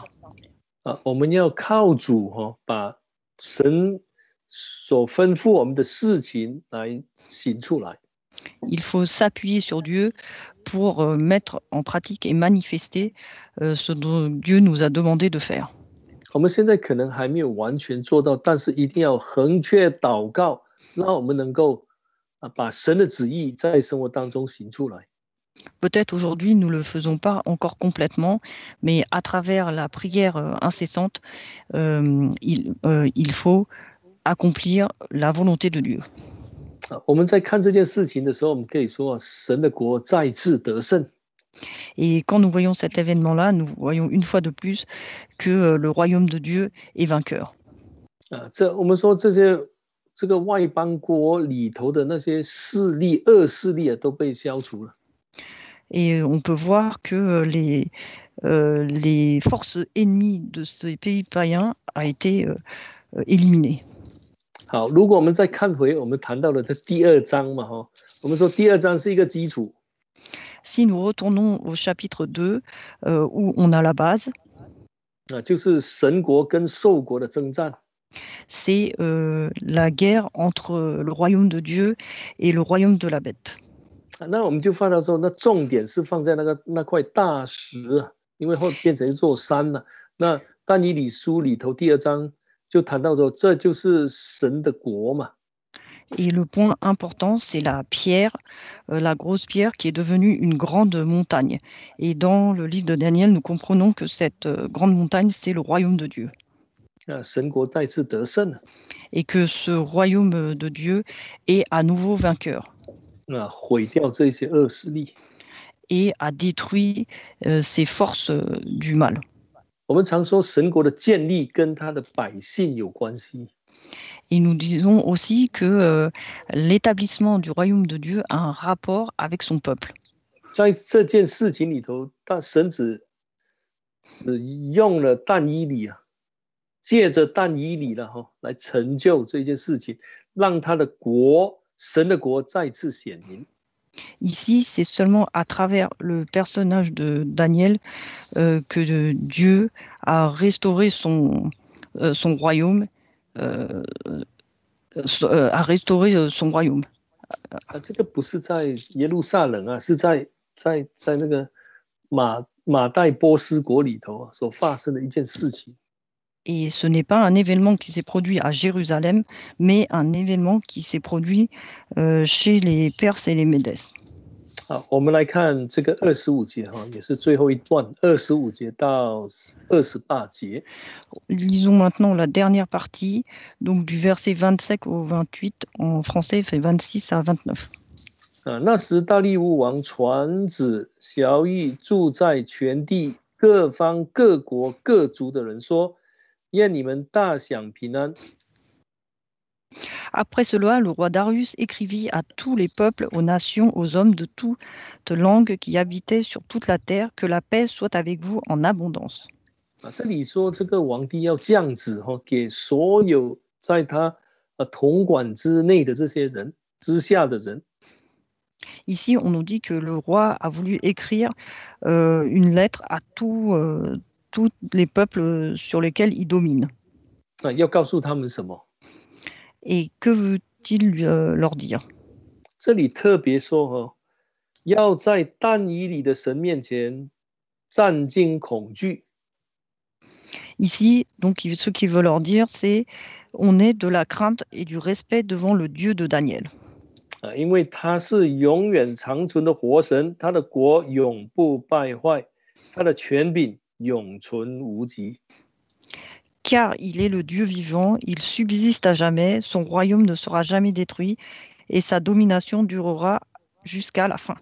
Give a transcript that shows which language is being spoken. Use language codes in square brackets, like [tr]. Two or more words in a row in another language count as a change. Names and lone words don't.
[zh] 我们要靠主把神所吩咐我们的事情来行出来。 [fr] Il faut s'appuyer sur Dieu pour mettre en pratique et manifester ce dont Dieu nous a demandé de faire. [zh] 我们现在可能还没有完全做到，但是一定要横切祷告，让我们能够把神的旨意在生活当中行出来。 [fr] Peut-être aujourd'hui, nous ne le faisons pas encore complètement, mais à travers la prière incessante, il faut accomplir la volonté de Dieu. [zh] 我们在看这件事情的时候，我们可以说神的国再次得胜。 [fr] Et quand nous voyons cet événement-là, nous voyons une fois de plus que le royaume de Dieu est vainqueur. [zh] 我们说这个外邦国里头的那些恶势力都被消除了。 [fr] Et on peut voir que les forces ennemies de ces pays païens a été éliminées. [zh] 好，如果我们再看回我们谈到的这第二章嘛，我们说第二章是一个基础。 [fr] Si nous retournons au chapitre 2, où on a la base, [zh] 就是神国跟兽国的征战。 [fr] c'est la guerre entre le royaume de Dieu et le royaume de la bête. [zh] 那我们就发到说，那重点是放在那块大石啊，因为后变成一座山了。那但以理书里头第二章就谈到说，这就是神的国嘛。 [fr] Et le point important, c'est la pierre, la grosse pierre qui est devenue une grande montagne. Et dans le livre de Daniel, nous comprenons que cette grande montagne, c'est le royaume de Dieu. [zh] 神国再次得胜了。 [fr] Et que ce royaume de Dieu est à nouveau vainqueur. [zh] 毁掉这些恶势力。 [fr] Et a détruit ces forces du mal. [zh] 我们常说神国的建立跟他的百姓有关系。 [fr] Et nous disons aussi que l'établissement du royaume de Dieu a un rapport avec son peuple. [zh] 在这件事情里头，神只用了但以理啊，借着但以理了来成就这件事情，让他的国，神的国再次显明。 [fr] Ici, c'est seulement à travers le personnage de Daniel que Dieu a restauré son royaume, a restauré son royaume. [zh] 这个不是在耶路撒冷啊，是在那个马代波斯国里头所发生的一件事情。 [fr] Et ce n'est pas un événement qui s'est produit à Jérusalem, mais un événement qui s'est produit chez les Perses et les Médès. [zh] 好，我们来看这个25节也是最后一段，25节到28节。 [fr] Lisons maintenant la dernière partie, donc du verset 25 au 28, en français, fait 26 à 29. [zh] 那时大利乌王传旨晓谕住在全地各方各国各族的人说：愿你们大享平安。 [fr] Après cela, le roi Darius écrivit à tous les peuples, aux nations, aux hommes de toute langue qui habitaient sur toute la terre, que la paix soit avec vous en abondance. [zh] 这里说这个皇帝要降旨给所有在他统管之内的这些人之下的人。 [fr] Ici, on nous dit que le roi a voulu écrire une lettre à tous les peuples sur lesquels il domine. [zh] 要告诉他们什么？ [fr] Et que veut-il leur dire? [zh] 这里特别说要在但以理的神面前战惊恐惧。 [fr] Ici, donc, ce qu'il veut leur dire, c'est on est de la crainte et du respect devant le Dieu de Daniel. [zh] 因为他是永远长存的活神，他的国永不败坏，他的权柄永存无极。 [fr] Car il est le Dieu vivant, il subsiste à jamais, son royaume ne sera jamais détruit et sa domination durera jusqu'à la fin.